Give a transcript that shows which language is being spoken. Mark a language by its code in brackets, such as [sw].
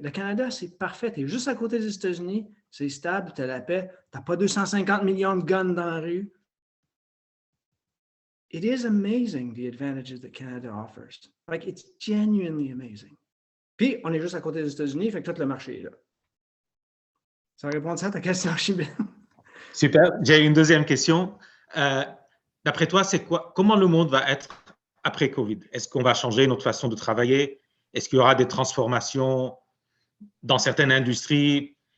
[fr] Le Canada, c'est parfait. Tu es juste à côté des États-Unis, c'est stable, tu as la paix, tu n'as pas 250 millions de guns dans la rue. [en] It is amazing the advantages that Canada offers. Like, it's genuinely amazing. [fr] Puis, on est juste à côté des États-Unis, fait que tout le marché est là. Ça répond à ta question, Chibin. Super. J'ai une deuxième question. D'après toi, comment le monde va être après Covid? Est-ce qu'on va changer notre façon de travailler? Est-ce qu'il y aura des transformations dans certaines industries?